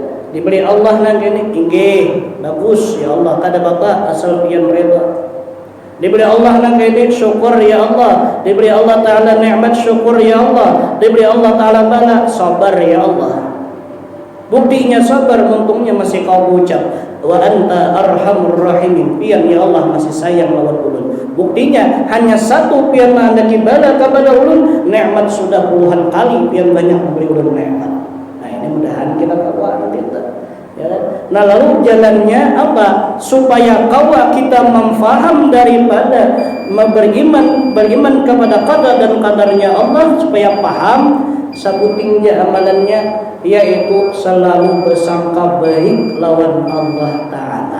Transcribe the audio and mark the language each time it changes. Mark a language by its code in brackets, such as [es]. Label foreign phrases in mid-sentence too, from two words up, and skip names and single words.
[bjn] Diberi Allah nang kene inggih bagus ya Allah kada apa asal pian reda. Diberi Allah nang kene syukur ya Allah. Diberi Allah Ta'ala nikmat syukur ya Allah. Diberi Allah Ta'ala bala sabar ya Allah. Buktinya sabar untungnya masih kau ucap [ar] وأنت أرحم الراحمين. [bjn] Pian ya Allah masih sayang lawan ulun. Buktinya hanya satu pian anda kibala kepada ulun nikmat sudah puluhan kali pian banyak memberi ulun nikmat. Mudahan kita kawan kita ya. Nah lalu jalannya apa supaya kawan kita memfaham daripada beriman kepada qada dan qadarnya Allah, supaya paham sabutingnya amalannya yaitu selalu bersangka baik lawan Allah Ta'ala.